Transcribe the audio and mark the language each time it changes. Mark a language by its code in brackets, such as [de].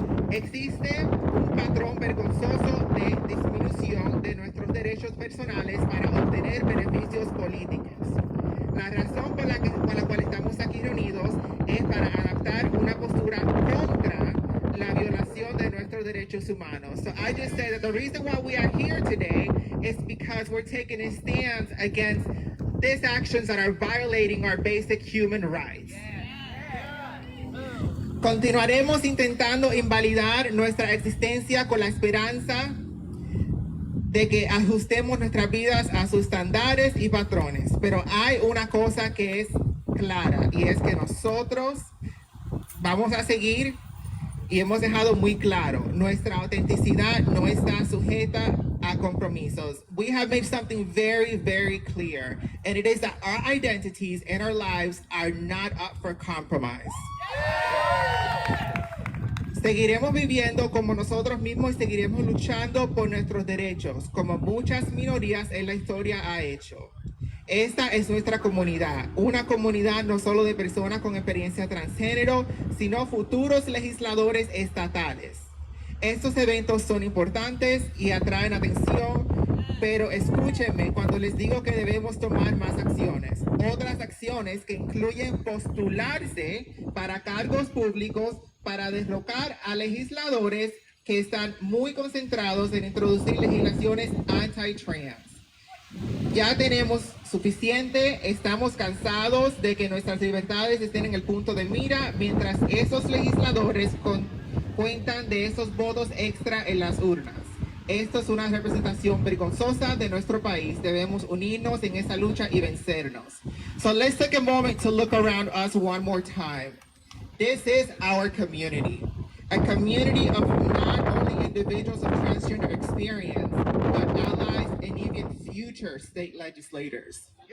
[es] Existe un patrón vergonzoso de disminución de nuestros derechos personales para obtener beneficios políticos. La razón por la cual estamos aquí reunidos es para adaptar una postura contra la violación de nuestros derechos humanos. [en] So I just said that the reason why we are here today is because we're taking a stance against these actions that are violating our basic human rights. [es] Continuaremos intentando invalidar nuestra existencia con la esperanza de que ajustemos nuestras vidas a sus estándares y patrones. Pero hay una cosa que es clara y es que nosotros vamos a seguir y hemos dejado muy claro, nuestra autenticidad no está sujeta a compromisos. [en] We have made something very, very clear, and it is that our identities and our lives are not up for compromise. [es] Seguiremos viviendo como nosotros mismos y seguiremos luchando por nuestros derechos, como muchas minorías en la historia ha hecho. Esta es nuestra comunidad, una comunidad no solo de personas con experiencia transgénero, sino futuros legisladores estatales. Estos eventos son importantes y atraen atención, pero escúchenme cuando les digo que debemos tomar más acciones. Otras acciones que incluyen postularse para cargos públicos para derrocar a legisladores que están muy concentrados en introducir legislaciones anti-trans. Ya tenemos suficiente, estamos cansados de que nuestras libertades estén en el punto de mira mientras esos legisladores cuentan de esos votos extra en las urnas. Esto es una representación vergonzosa de nuestro país. Debemos unirnos en esa lucha y vencernos. [en] So let's take a moment to look around us one more time. This is our community. A community of not only individuals of transgender experience, but allies and even future state legislators.